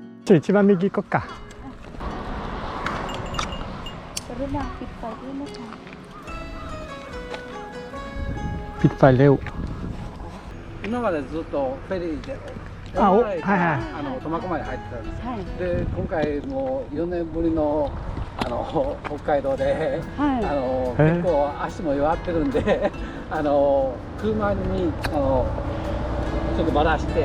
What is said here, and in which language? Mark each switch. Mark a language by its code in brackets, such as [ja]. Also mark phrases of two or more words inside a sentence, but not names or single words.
[ja] 一番右行こっか。 [th] กรุณาปิดไฟด้วยนะคะ ปิดไฟเร็ว [ja] 今までずっとフェリーであお大洗からはいはい苫小牧入ってたんです。はいで今回も4年ぶりの北海道で、はい結構足も弱ってるんで車にちょっとばらして、